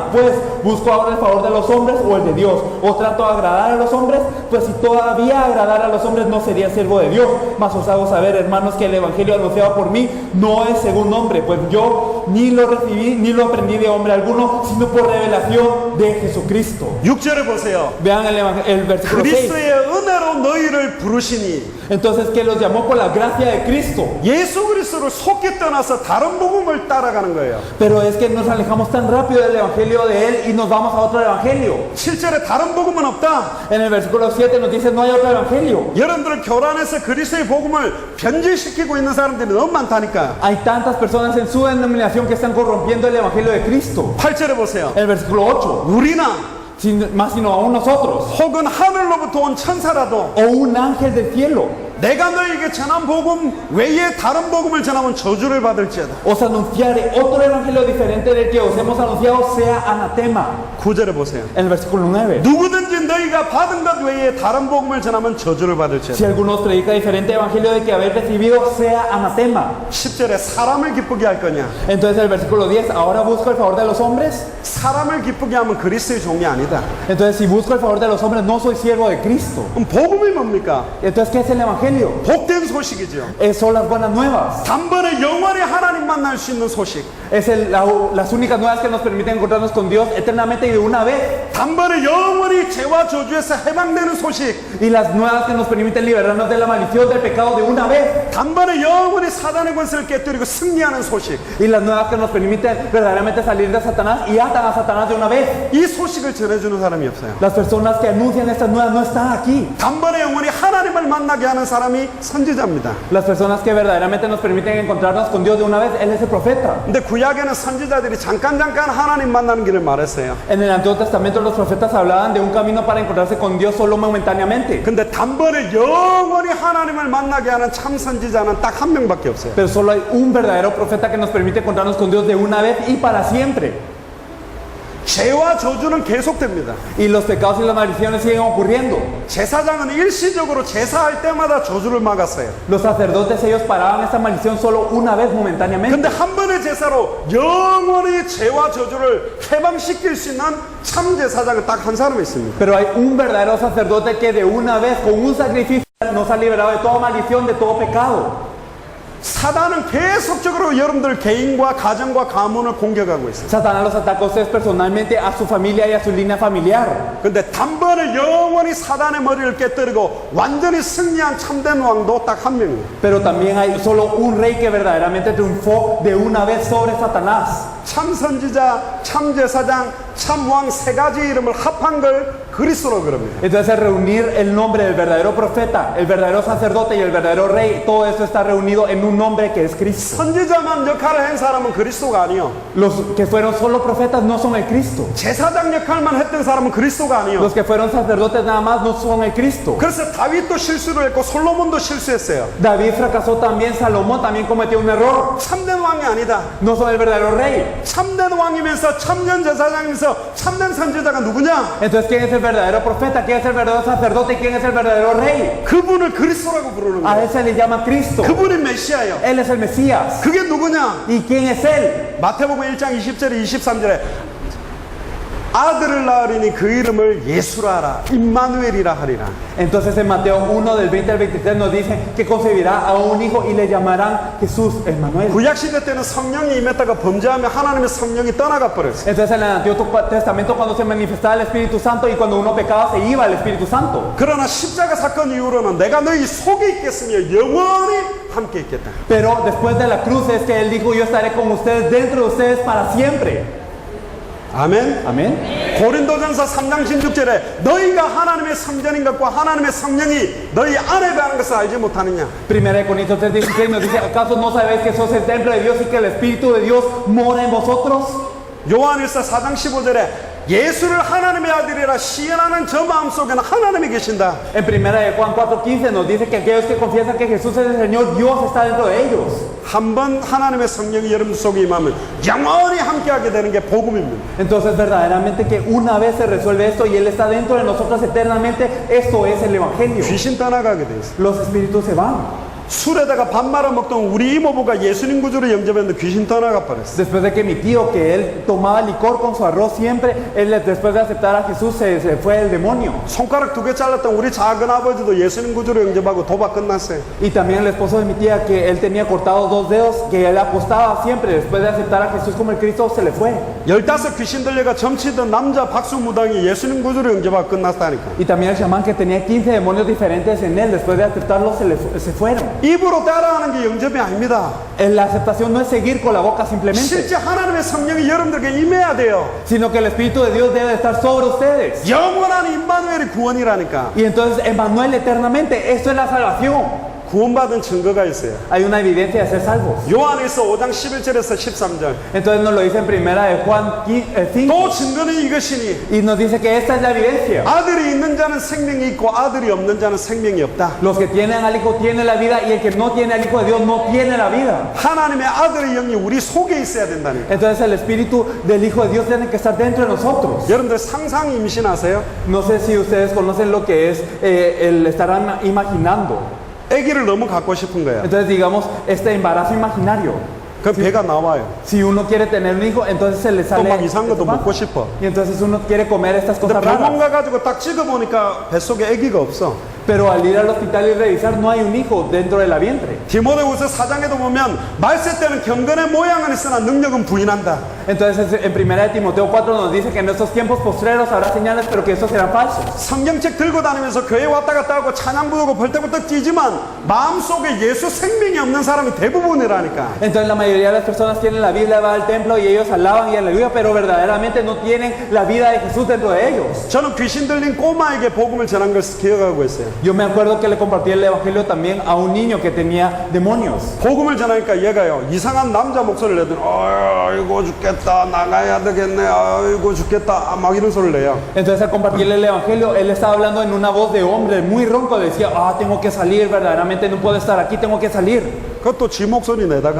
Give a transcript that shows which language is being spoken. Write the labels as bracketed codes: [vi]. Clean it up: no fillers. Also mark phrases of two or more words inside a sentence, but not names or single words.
[es] Pues busco ahora el favor de los hombres o el de Dios. O trato de agradar a los hombres, pues si todavía agradar a los hombres no sería siervo de Dios. Mas os hago saber, hermanos, que el evangelio anunciado por mí no es según hombre, pues yo ni lo recibí ni lo aprendí de hombre alguno, sino por revelación de Jesucristo. [ko] 6절에 보세요. [es] Vean el versículo 6. [ko] 그리스도의 은혜로 너희를 부르시니. [es] Entonces, que los llamó por la gracia de Cristo. [ko] 예수 그리스도를 속히 떠나서 다른 복음을 따라가는 거예요. [es] Pero es que nos alejamos tan rápido del evangelio de Él y nos vamos a otro evangelio. [ko] 7절에 다른 복음은 없다. [es] En el versículo 7 nos dice no hay otro evangelio. [ko] 여러분들 교란에서 그리스도의 복음을 변질시키고 있는 사람들이 너무 많다니까요. [es] Hay tantas personas en su denominación que están corrompiendo el evangelio de Cristo. [ko] 8절에 보세요. [es] El versículo 8. [ko] 우리나 [es] Más sino aún nosotros. [ko] 혹은 하늘로부터 온 천사라도 [es] O un ángel del cielo. [ko] 내가 너에게 전한 복음 외에 다른 복음을 전하면 저주를 받을지어다. [es] Os anunciare otro evangelio diferente del que os hemos anunciado, sea anatema. [ko] 9절에 보세요. [es] En el versículo 9. [ko] 누구든지 너희가 받은 것 외에 다른 복음을 전하면 저주를 받을지어다. [es] Si alguno os predica diferente evangelio del que habéis recibido, sea anatema. [ko] 10절에 사람을 기쁘게 할 거냐? [es] Entonces el versículo 10, ahora busco el favor de los hombres. [ko] 사람을 기쁘게 하면 그리스도의 종이 아니다. [es] Entonces si busco el favor de los hombres, no soy siervo de Cristo. [ko] 그럼 복음이 뭡니까? [es] Entonces, ¿qué es el evangelio? [ko] 복된 소식이죠. [es] Son las buenas nuevas. [ko] 단번에 영원히 하나님 만날 수 있는 소식. [es] Es las únicas nuevas que nos permiten encontrarnos con Dios eternamente y de una vez. [ko] 단번에 영원히 죄와 저주에서 해방되는 소식. [es] Y las nuevas que nos permiten liberarnos de la maldición del pecado de una vez. [ko] 단번에 영원히 사단의 권세를 깨뜨리고 승리하는 소식. [es] Y las nuevas que nos permiten verdaderamente salir de Satanás y atan a Satanás de una vez. [ko] 이 소식을 전해주는 사람이 없어요. [es] Las personas que anuncian estas nuevas no están aquí. [ko] 단번에 영원히 하나님을 만나게 하는 사람이 선지자입니다. [es] Las personas que verdaderamente nos permiten encontrarnos con Dios de una vez, Él es el profeta. [ko] 근데 구약에는 선지자들이 잠깐 하나님 만나는 길을 말했어요. [es] En el Antiguo Testamento los profetas hablaban de un camino para encontrarse con Dios solo momentáneamente. [ko] 근데 단번에 영원히 하나님을 만나게 하는 참 선지자는 딱 한 명밖에 없어요. [es] Pero solo hay un verdadero profeta que nos permite encontrarnos con Dios de una vez y para siempre. [ko] 죄와 저주는 계속됩니다. [es] Y los pecados y las maldiciones siguen ocurriendo. [ko] 제사장은 일시적으로 제사할 때마다 저주를 막았어요. [es] Los sacerdotes, ellos paraban esta maldición solo una vez momentáneamente. [ko] 근데 한 번의 제사로 영원히 죄와 저주를 해방시킬 수 있는 참 제사장은 딱 한 사람이 있습니다. [es] Pero hay un verdadero sacerdote que de una vez con un sacrificio nos ha liberado de toda maldición, de todo pecado. [ko] 사단은 계속적으로 여러분들 개인과 가정과 가문을 공격하고 있어요. [es] Satanás los ataca a ustedes personalmente, a su familia y a su línea familiar. [ko] 근데 단번에 영원히 사단의 머리를 깨뜨리고 완전히 승리한 참된 왕도 딱 한 명이에요. [es] Pero también hay solo un rey que verdaderamente triunfó de una vez sobre Satanás. [ko] 참 선지자, 참 제사장, 참 왕 세 가지 이름을 합한 걸 그리스도로 그럽니다. [es] Entonces reunir el nombre del verdadero profeta, el verdadero sacerdote y el verdadero rey, todo eso está reunido en un nombre que es Cristo. [ko] 선지자만 역할을 한 사람은 그리스도가 아니요. [es] Los que fueron solo profetas no son el Cristo. [ko] 제사장 역할만 했던 사람은 그리스도가 아니요. [es] Los que fueron sacerdotes nada más no son el Cristo. [ko] 그래서 다윗도 실수를 했고 솔로몬도 실수했어요. [es] David fracasó también, Salomón también cometió un error. [ko] 참된 왕이 아니다. [es] No son el verdadero rey. [ko] 참된 왕이면서 참된 제사장이면서 참된 선지자가 누구냐? [es] Entonces, ¿quién es el verdadero profeta? ¿Quién es el verdadero sacerdote? ¿Y quién es el verdadero rey? [ko] 그분을 그리스도라고 부르는 [es] A [ko] 거예요. [es] él se le llama Cristo. [ko] 그분이 메시아예요. [es] Él es el Mesías. [ko] 그게 누구냐? [es] ¿Y quién es él? [ko] 마태복음 1장 20절에 23절에 아들을 낳으리니 그 이름을 예수라 하라 임마누엘이라 하리라. [es] Entonces en Mateo 1 del 20 al 23 nos dice que concebirá a un hijo y le llamarán Jesús Emmanuel. [ko] 구약시대 때는 성령이 임했다가 범죄하면 하나님의 성령이 떠나가 버렸어요. [es] Entonces en el Antiguo Testamento cuando se manifestaba el Espíritu Santo y cuando uno pecaba se iba el Espíritu Santo. [ko] 그러나 십자가 사건 이후로는 내가 너희 속에 있겠으며 영원히 함께 있겠다. [es] Pero después de la cruz es que él dijo yo estaré con ustedes, dentro de ustedes para siempre. [ko] 아멘. [es] Amén. [ko] 고린도전서 3장 16절에 너희가 하나님의 성전인 것과 하나님의 성령이 너희 안에 거하는 것을 알지 못하느냐. [es] 1 Corintios 3:16 nos dice, ¿acaso no sabéis que sos el templo de Dios y que el Espíritu de Dios mora en vosotros? [ko] 요한일서 4장 15절에 예수를 하나님의 아들이라 시인하는 저 마음속에는 하나님이 계신다. [es] En primera de Juan 4:15 nos dice que aquellos que confiesan que Jesús es el Señor, Dios está dentro de ellos. [ko] 한 번 하나님의 성령이 여러분 속에 임하면 영원히 함께하게 되는 게 복음입니다. [es] Entonces verdaderamente que una vez se resuelve esto y Él está dentro de nosotros eternamente, esto es el Evangelio. [ko] 귀신 떠나가게 돼 있어요. [es] Los espíritus se van. [ko] 술에다가 밥 말아 먹던 우리 이모부가 예수님 구주로 영접했는데 귀신 떠나가 버렸어. [es] Después de que mi tío, que él tomaba licor con su arroz siempre, él después de aceptar a Jesús se fue el demonio. [ko] 손가락 2개 잘랐던 우리 작은 아버지도 예수님 구주로 영접하고 도박 끝났어요. [es] Y también el esposo de mi tía, que él tenía cortados 2 dedos, que él apostaba siempre, después de aceptar a Jesús como el Cristo, se le fue. [ko] 15 귀신 들려가 점치던 남자 박수 무당이 예수님 구주로 영접하고 끝났다니까. [es] Y también el chamán, que tenía 15 demonios diferentes en él, después de aceptarlo se fueron. [ko] 입으로 따라하는 게 영접이 아닙니다. [es] La aceptación no es seguir con la boca simplemente, [ko] 실제 하나님의 성령이 여러분들에게 임해야 돼요. [es] sino que el Espíritu de Dios debe estar sobre ustedes. [ko] 영원한 임마누엘이 구원이라니까. [es] Y entonces Emmanuel eternamente, esto es la salvación. [ko] 구원받은 증거가 있어요. [es] Hay una evidencia de ser salvos. [ko] 요한에서 5장 11절에서 13절. [es] Entonces nos lo dice en primera de Juan 5. [ko] 또 증거는 이것이니 [es] Y nos dice que esta es la evidencia. [ko] 아들이 있는 자는 생명이 있고 아들이 없는 자는 생명이 없다. [es] Los que tienen al Hijo tienen la vida, y el que no tiene al Hijo de Dios no tiene la vida. [ko] 하나님의 아들의 영이 우리 속에 있어야 된다니까. [es] Entonces el Espíritu del Hijo de Dios tiene que estar dentro de nosotros. [ko] 여러분들 상상 임신하세요? [es] No sé si ustedes conocen lo que es el estar imaginando. [ko] 아기를 너무 갖고 싶은 거야. [es] Entonces digamos, este embarazo imaginario. [ko] 그 배가 나와요. [es] Si uno quiere tener un hijo, entonces se le [ko] 또 [es] sale [ko] 막 이상한 것도 [es] esto [ko] 먹고 싶어. [es] y entonces uno quiere comer estas [ko] 근데 [es] cosas [ko] 병원 [es] raras. [ko] 가가지고 딱 찍어보니까 뱃속에 아기가 없어. [es] Pero al ir al hospital y revisar, no hay un hijo dentro de la vientre. [ko] 디모데후서 4장에도 보면 말세 때는 경건의 모양은 있으나 능력은 부인한다. [es] Entonces en primera de Timoteo 4 nos dice que en estos tiempos postreros habrá señales, pero que estos serán falsos. [ko] 성경책 들고 다니면서 교회 왔다 갔다 하고 찬양 부르고 벌떡벌떡 뛰지만 마음속에 예수 생명이 없는 사람이 대부분이라니까. [es] Entonces la mayoría de las personas tienen la Biblia, va al templo y ellos alaban y aleluya, pero verdaderamente no tienen la vida de Jesús dentro de ellos. [ko] 저는 귀신 들린 꼬마에게 복음을 전한 걸 기억하고 있어요. [es] Yo me acuerdo que le compartí el evangelio también a un niño que tenía demonios. [ko] 복음을 전하니까 얘가요 이상한 남자 목소리를 내더니 아이고 죽겠다 나가야 되겠네 아이고 죽겠다 막 이런 소리를 내요. [es] Entonces al compartirle el evangelio, él estaba hablando en una voz de hombre muy ronco, decía, tengo que salir, verdaderamente no puedo estar aquí, tengo que salir. [ko] 그것도 지 목소리 내다가